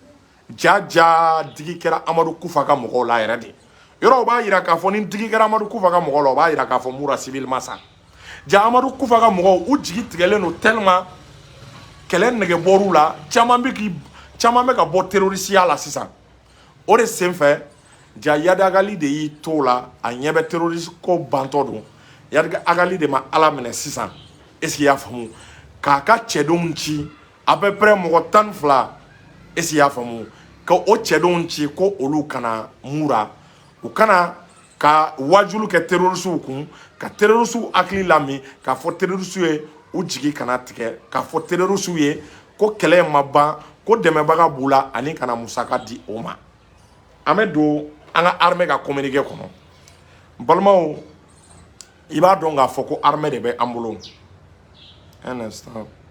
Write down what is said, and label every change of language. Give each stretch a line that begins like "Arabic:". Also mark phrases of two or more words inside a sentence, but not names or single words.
Bambara: ja digi kɛra Amadu Kufa ka mɔgɔw la yɛrɛ de yɔrɔ o b'a yira k'a fɔ ni digi kɛra Amadu Kufa ka mɔgɔw la o b'a yira k'a fɔ Mura civil ma sa ja Amadu Kufa ka mɔgɔw u jigi tigɛlen don tellement kɛlɛ negebɔr'u la caman bɛ ka bɔ terroristiya la sisan o de senfɛ ja Yadagali de y'i to la a ɲɛ bɛ terroriste ko bantɔ don Yadagali de ma Ala minɛ sisan
French: est-ce que
Bambara: i y'a faamu k'a ka cɛdenw ci
French: à peu près
Bambara: mɔgɔ 12
French: est-ce que
Bambara: i y'a faamu ka o cɛdenw ci ko olu kana Mura u kana ka wajulu kɛ terroristes kun ka terroristes hakili lami k'a fɔ terroristes ye u jigi kana tigɛ k'a fɔ terroristes ye ko kɛlɛ ma ban ko dɛmɛbaga b'u la ani kana musaka di o ma an bɛ don an ka armée ka communiqué kɔnɔ balimaw i b'a dɔn k'a fɔ ko armée de bɛ an bolo
French: un instant